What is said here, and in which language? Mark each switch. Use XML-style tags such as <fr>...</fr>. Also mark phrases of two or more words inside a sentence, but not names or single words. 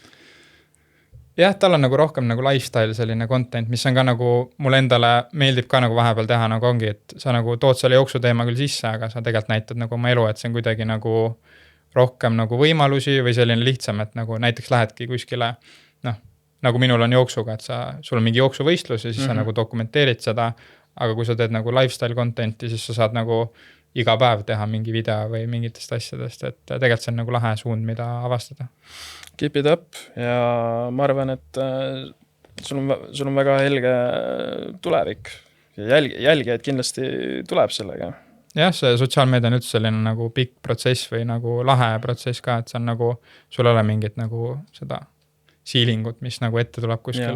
<et>Jah, tal on nagu rohkem nagu lifestyle selline content, mis on ka nagu mulle endale meeldib ka nagu vahepeal teha, nagu ongi, et sa nagu tood selle jooksu teema küll sisse, aga sa tegelikult näitad nagu oma elu, et see on kuidagi nagu rohkem nagu võimalusi või selline lihtsam, et nagu näiteks lähedki kuskile, nagu minul on jooksuga, et sul on mingi jooksuvõistlus ja siis sa nagu dokumenteerid seda, aga kui sa teed nagu</et> <en>lifestyle contenti,</en> <et>siis sa saad nagu iga päev teha mingi video või mingitest asjadest, et tegelikult see on nagu lahe suund, mida avastada.</et> <en>Keep it up</en> <et>ja ma arvan, et sul on väga helge tulevik ja jälgijaid kindlasti tuleb sellega. Jah, see sotsiaalmeedia on üldse selline nagu pikk protsess või nagu lahe protsess ka, et see on nagu, sul ei ole mingit nagu seda siilingut, mis nagu ette tuleb kuskil.</et>